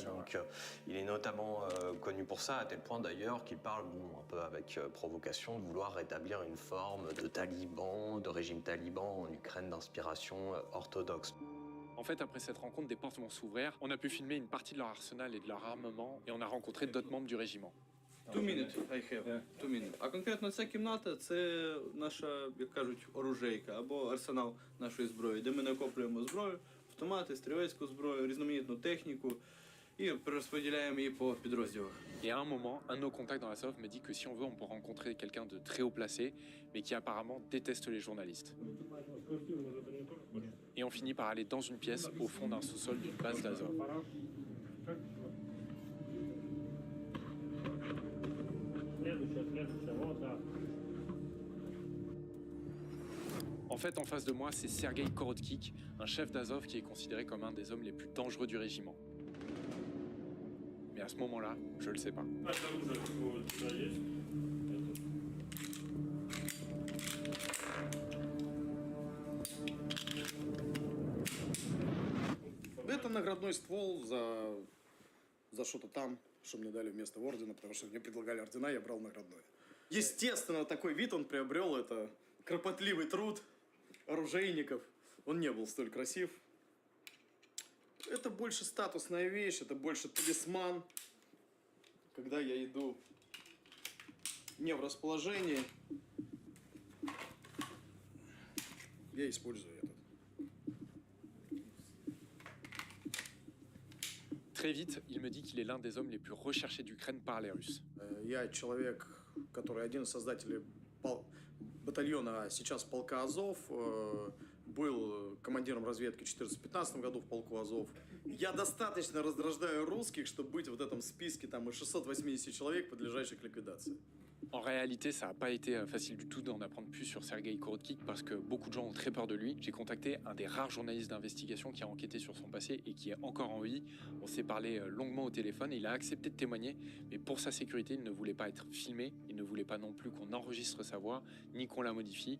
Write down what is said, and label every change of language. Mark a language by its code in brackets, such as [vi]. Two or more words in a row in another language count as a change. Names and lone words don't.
[fr] Donc il est notamment connu pour ça, à tel point d'ailleurs qu'il parle, un peu avec provocation, de vouloir rétablir une forme de taliban, de régime taliban en Ukraine d'inspiration orthodoxe. En fait, après cette rencontre, des portes vont s'ouvrir. On a pu filmer une partie de leur arsenal et de leur armement, et on a rencontré d'autres membres du régiment. 2 minutes, [en] I have. 2 minutes. [uk] А конкретно ця кімната – це наша, як кажуть, оружейка або арсенал нашої зброї, де ми накоплюємо зброю, автомати, стрілецьку зброю, різноманітну техніку і перерозподіляємо її по підрозділах. [fr] Et à un moment, un de nos contacts dans la SOF me dit que si on veut, on peut rencontrer quelqu'un de très haut placé, mais qui apparemment déteste les journalistes. Et on finit par aller dans une pièce au fond d'un sous-sol d'une base d'Azov. En fait, en face de moi, c'est Sergueï Korotkik, un chef d'Azov qui est considéré comme un des hommes les plus dangereux du régiment. Mais à ce moment-là, je le sais pas. [ru] Это наградной ствол за что-то там, что мне дали вместо ордена, потому что мне предлагали ордена, я брал наградное. Естественно, такой вид он приобрел, это кропотливый труд оружейников. Он не был столь красив. Это больше статусная вещь, это больше талисман. Когда я иду не в расположении, я использую этот. [fr] Très vite, il me dit qu'il est l'un des hommes les plus recherchés d'Ukraine par les Russes. [ru] Я человек, который один из создателей батальона, а сейчас полка Азов, был командиром разведки в 2014-2015 году в полку Азов. Я достаточно раздражаю русских, чтобы быть в этом списке там, из 680 человек, подлежащих ликвидации. [fr] En réalité, ça n'a pas été facile du tout d'en apprendre plus sur Sergueï Korotkik parce que beaucoup de gens ont très peur de lui. J'ai contacté un des rares journalistes d'investigation qui a enquêté sur son passé et qui est encore en vie. On s'est parlé longuement au téléphone et il a accepté de témoigner, mais pour sa sécurité, il ne voulait pas être filmé, il ne voulait pas non plus qu'on enregistre sa voix, ni qu'on la modifie.